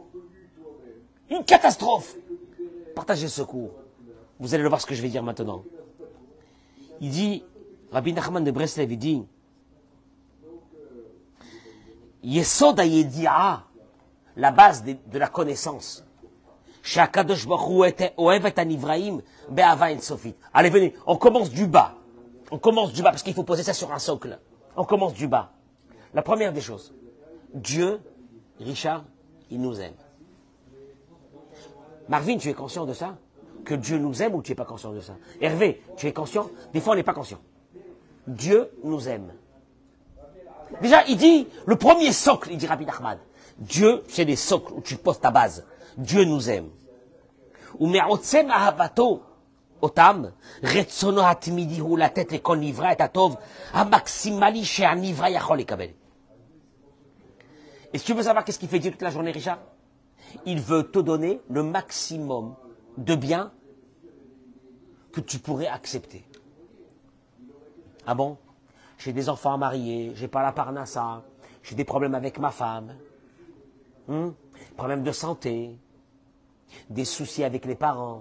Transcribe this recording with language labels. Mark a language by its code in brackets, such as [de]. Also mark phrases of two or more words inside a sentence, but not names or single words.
[fr] Une catastrophe. Partagez ce cours. Vous allez le voir ce que je vais dire maintenant. Il dit, Rabbi Nachman de Breslev, il dit, [he] יסוד הידיעה, [fr] la base de la connaissance. [he] שהקדוש ברוך הוא אוהב את הנבראים באהבה אין סופית. [fr] Allez, venez, on commence du bas. On commence du bas, parce qu'il faut poser ça sur un socle. On commence du bas. La première des choses, Dieu, Richard, il nous aime. Marvin, tu es conscient de ça? Que Dieu nous aime ou tu n'es pas conscient de ça? Hervé, tu es conscient? Des fois, on n'est pas conscient. Dieu nous aime. Déjà, il dit, le premier socle, il dit Rabbi Nachman, Dieu, c'est des socles où tu poses ta base. Dieu nous aime. [he] ומעוצם אהבתו אותם, רצונו התמידי הוא לתת לכל נברא את הטוב, המקסימלי שהנברא יכול לקבל. [fr] Et si tu veux savoir qu'est-ce qu'il fait Dieu toute la journée, Richard? Il veut te donner le maximum de biens que tu pourrais accepter. Ah bon? J'ai des enfants à marier, j'ai pas la parnassa, j'ai des problèmes avec ma femme, problèmes de santé, des soucis avec les parents.